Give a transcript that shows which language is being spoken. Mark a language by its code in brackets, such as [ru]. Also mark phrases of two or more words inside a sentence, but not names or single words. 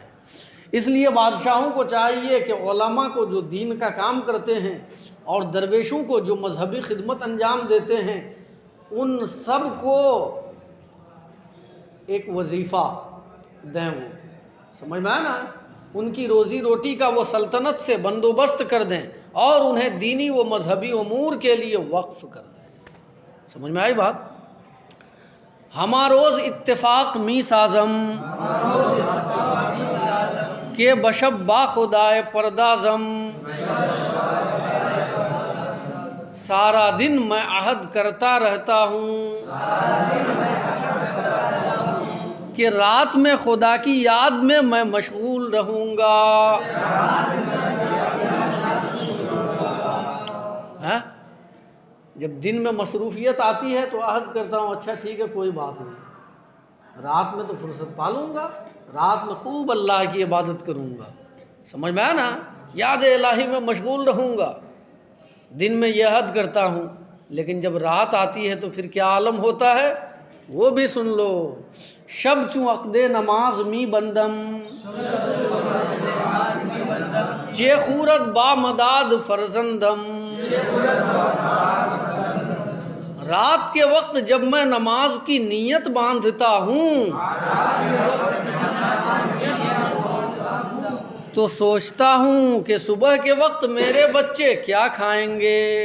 [ur] اس لیے بادشاہوں کو چاہیے کہ علماء کو جو دین کا کام کرتے ہیں اور درویشوں کو جو مذہبی خدمت انجام دیتے ہیں، ان سب کو ایک وظیفہ دیں، وہ سمجھ میں آیا نا، ان کی روزی روٹی کا وہ سلطنت سے بندوبست کر دیں اور انہیں دینی و مذہبی امور کے لیے وقف کر دیں۔ سمجھ میں آئی بات؟ [fa] ہما روز اتفاق می سازم کہ بشب با خدائے پردازم، [ur] سارا دن میں عہد کرتا رہتا ہوں کہ رات میں خدا کی یاد میں میں مشغول رہوں گا۔ جب دن میں مصروفیت آتی ہے تو عہد کرتا ہوں، اچھا ٹھیک ہے کوئی بات نہیں، رات میں تو فرصت پالوں گا، رات میں خوب اللہ کی عبادت کروں گا۔ سمجھ میں آیا نا؟ یاد الہی میں مشغول رہوں گا، دن میں یہ عہد کرتا ہوں، لیکن جب رات آتی ہے تو پھر کیا عالم ہوتا ہے وہ بھی سن لو۔ [fa] شب چوں عقد نماز می بندم، چے خورت با مداد فرزندم، [ur] رات کے وقت جب میں نماز کی نیت باندھتا ہوں تو سوچتا ہوں کہ صبح کے وقت میرے بچے کیا کھائیں گے۔